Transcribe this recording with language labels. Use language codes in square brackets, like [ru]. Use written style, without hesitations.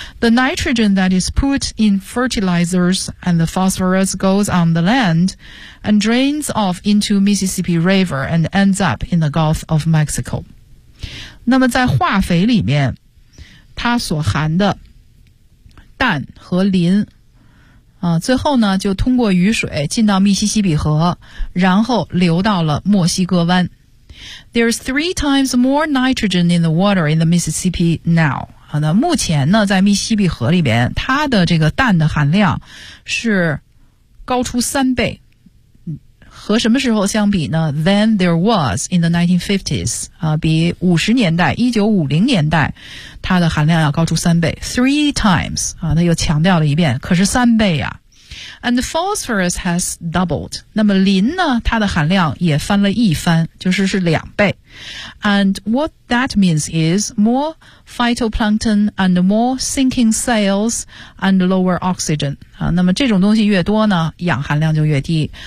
[en] The nitrogen that is put in fertilizers and the phosphorus goes on the land and drains off into Mississippi River and ends up in the Gulf of Mexico. [zh] 那么在化肥里面它所含的氮和磷、最后呢就通过雨水进到密西西比河，然后流到了墨西哥湾。 [en] There's three times more nitrogen in the water in the Mississippi now. [zh] 好的，目前呢在密西西比河里边它的这个氮的含量是高出三倍。和什么时候相比呢？ [en] Than there was in the 1950s.、 [zh] 比50年代 ,1950 年代它的含量要高出三倍。 [en] Three times. [zh] 那又强调了一遍，可是三倍啊。 [en] And the phosphorus has doubled. [zh] 那么磷呢它的含量也翻了一番，就是是两倍。 [en] And what that means is more phytoplankton and more sinking cells and lower oxygen.、 [zh] 那么这种东西越多呢氧含量就越低。